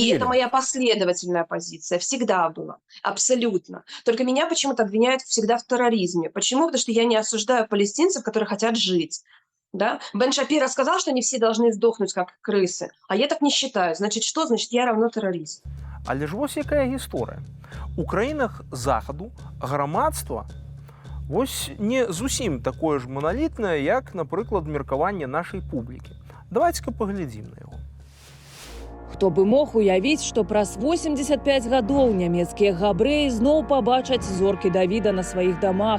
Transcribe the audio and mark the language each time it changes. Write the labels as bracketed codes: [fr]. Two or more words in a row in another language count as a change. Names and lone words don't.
[ru] И это моя последовательная позиция. Всегда была. Абсолютно. Только меня почему-то обвиняют всегда в терроризме. Почему? Потому что я не осуждаю палестинцев, которые хотят жить. Да? Бен Шапиро сказал, что не все должны сдохнуть, как крысы. А я так не считаю. Значит, что? Значит, я равно террорист. [be] Але ж вось якая гісторыя. У краінах захаду грамадства вось не зусім такое ж маналітнае, як, напрыклад, меркаванне нашай публікі. Давайте-ка паглядзім на яго. Хто бы мог уявіць, што праз 85 гадоў нямецкія габрэі зноў пабачаць зоркі Давіда на сваіх дамах.